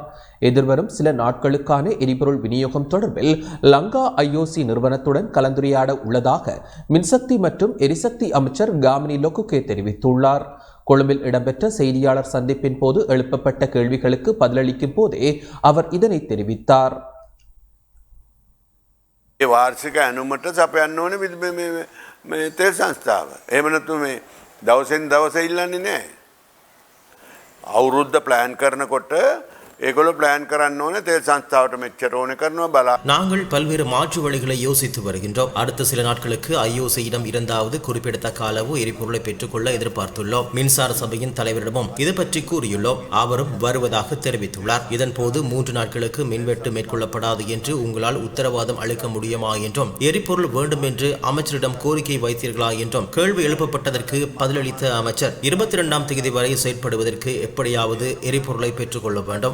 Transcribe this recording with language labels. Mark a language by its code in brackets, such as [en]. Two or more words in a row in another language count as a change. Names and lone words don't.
[ta] எதிர்வரும் சில நாட்களுக்கான எரிபொருள் விநியோகம் தொடர்பில் லங்கா ஐஓசி நிறுவனத்துடன் கலந்துரையாட உள்ளதாக மின்சக்தி மற்றும் எரிசக்தி அமைச்சர் காமினில குகே தெரிவித்துள்ளார். கொழும்பில் இடம்பெற்ற செய்தியாளர் சந்திப்பின் போது எழுப்பப்பட்ட கேள்விகளுக்கு பதிலளிக்கும் போதே அவர் இதனை தெரிவித்தார். [si] වාර්ෂික ඇනුමට සපයන්න ඕනේ තෙල් සංස්ථාව. එහෙම නැතු මේ දවසෙන් දවස ඉල්ලන්නේ නැහැ. අවුරුද්ද ප්ලෑන් කරනකොට ඒගොල්ලෝ ප්ලෑන් කරන්න ඕනේ තෙල් සංස්ථාවට මෙච්චර ඕනේ කරනවා බලා. [ta] நாங்கள் பல்வேறு மாற்று வழிகளை யோசித்து வருகின்றோம். அடுத்த சில நாட்களுக்கு ஐஓசியிடம் இரண்டாவது குறிப்பிடத்தக்க அளவு எரிபொருளை பெற்றுக்கொள்ள எதிர்பார்த்துள்ளோம். மின்சார சபையின் தலைவரிடமும் இது பற்றி கூறியுள்ளோம். அவரும் வருவதாக தெரிவித்துள்ளார். இதன் போது 3 நாட்களுக்கு மின்வெட்டு மேற்கொள்ளப்படாது என்று உங்களால் உத்தரவாதம் அளிக்க முடியுமா என்றும், எரிபொருள் வேண்டும் என்று அமைச்சரிடம் கோரிக்கை வைத்தீர்களா என்றும் கேள்வி எழுப்பப்பட்டதற்கு பதிலளித்த அமைச்சர் 22ஆம் தேதி வரை செயற்படுவதற்கு எப்படியாவது எரிபொருளை பெற்றுக்கொள்ள வேண்டும்.